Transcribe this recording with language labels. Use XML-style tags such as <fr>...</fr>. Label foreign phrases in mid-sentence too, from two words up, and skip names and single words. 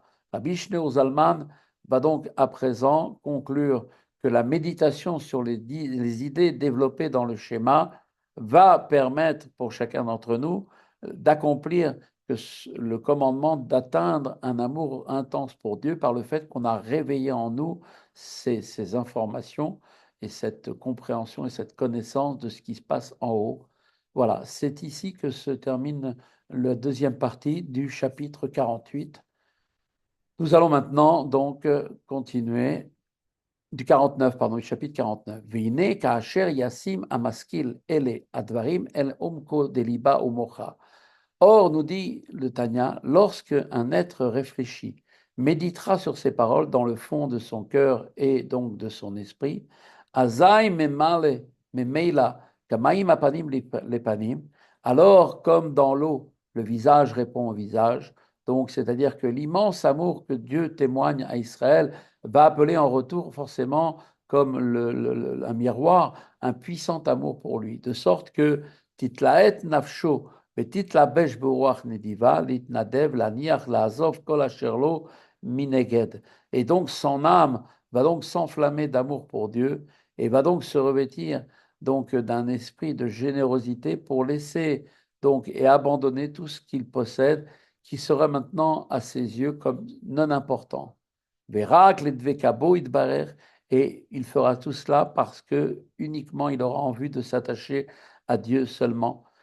<fr>Rabbi Shneur Zalman va donc à présent conclure que la méditation sur les idées développées dans le schéma va permettre pour chacun d'entre nous d'accomplir le commandement d'atteindre un amour intense pour Dieu par le fait qu'on a réveillé en nous ces informations et cette compréhension et cette connaissance de ce qui se passe en haut. Voilà, c'est ici que se termine la deuxième partie du chapitre 48. Nous allons maintenant donc continuer du 49, pardon, du chapitre 49.</fr> <he>והנה כאשר ישים המשכיל אלה הדברים אל עומק לבו ומוחו.</he> <fr>Or, nous dit le Tanya, lorsque un être réfléchi méditera sur ces paroles dans le fond de son cœur et donc de son esprit,</fr> <he>אזי ממילא ממילא כמים הפנים לפנים,</he> <fr>alors comme dans l'eau, le visage répond au visage, donc c'est-à-dire que l'immense amour que Dieu témoigne à Israël va appeler en retour forcément comme un miroir, un puissant amour pour lui, de sorte que</fr> <he>תתלהט נפשו, ותתלבש ברוח נדיבה, להתנדב, להניח, לעזוב כל אשר לו מנגד.</he> <fr>Et donc son âme va donc s'enflammer d'amour pour Dieu et va donc se revêtir donc d'un esprit de générosité pour laisser donc et abandonner tout ce qu'il possède qui serait maintenant à ses yeux comme non important.</fr> <he>ורק לדבקה בו יתברך,</he> <fr>et il fera tout cela parce que uniquement il aura envie de s'attacher à Dieu seulement.</fr>